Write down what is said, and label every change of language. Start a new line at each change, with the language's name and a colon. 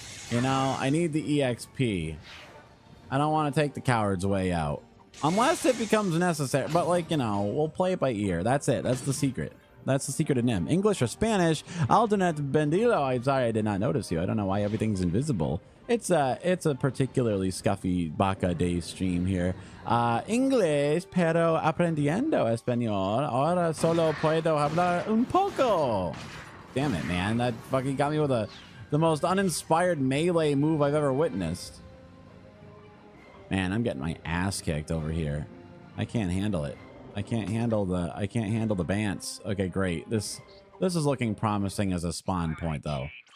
English: You know, I need the EXP. I don't want to take the coward's way out. Unless it becomes necessary. But, like, you know, we'll play it by ear. That's it. That's the secret. That's the secret of NIM. English or Spanish? Alternate Bendito. I'm sorry I did not notice you. I don't know why everything's invisible. It's a particularly scuffy Baca Day stream here.
Spanish: English, pero aprendiendo español. Ahora solo puedo hablar un poco.
English: Damn it, man. That fucking got me with the most uninspired melee move I've ever witnessed. Man, I'm getting my ass kicked over here. I can't handle it. I can't handle the bants. Okay, great. This is looking promising as a spawn point though.